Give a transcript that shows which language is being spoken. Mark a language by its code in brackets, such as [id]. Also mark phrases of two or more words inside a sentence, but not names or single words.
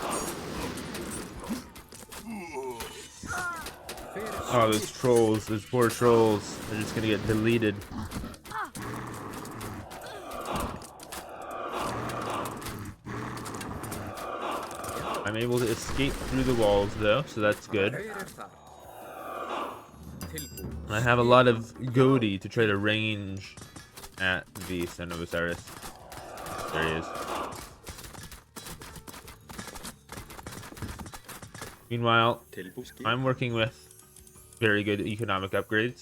[en] Oh, those trolls. Those poor trolls. They're just going to get deleted. I'm able to escape through the walls though, so that's good. [is] Hver er það? Tilbúin. [en] I have a lot of Goaty to try to range at the Son of Osiris. There he is. Meanwhile, [is] Tilbúin. [en] I'm working with very good economic upgrades.